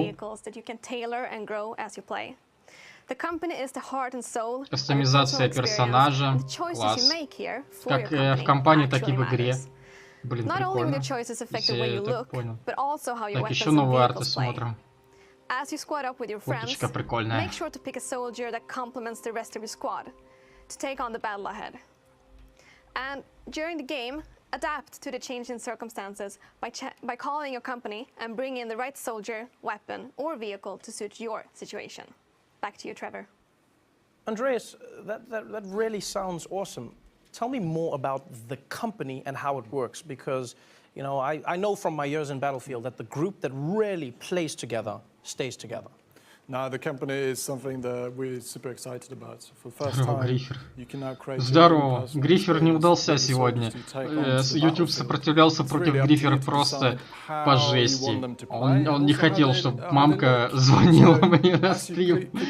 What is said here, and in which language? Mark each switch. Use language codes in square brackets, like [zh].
[en] vehicles that you can tailor and grow as you play. The company is the heart and soul. [ru] Кастомизация персонажа. Класс. Как в компании, так и в игре. Блин, прикольно. Если я так понял. Так, еще новые арты смотрим. Фоточка прикольная. [en] Make sure to pick a soldier that complements the rest of your squad to take on the battle ahead. And during the game, adapt to the changing circumstances by calling your company and bring in the right soldier, weapon, or vehicle to suit your situation. Back to you, Trevor. Andreas, that really sounds awesome. Tell me more about the company and how it works, because You know, I know from my years in Battlefield that the group that really plays together stays together. No, the company is something that we're super excited about. So for the first time, you can now create. [ru] Здорово. Грифер не удался сегодня. YouTube сопротивлялся против Грифера просто по жести. Он не хотел, чтобы мамка звонила мне на стрим.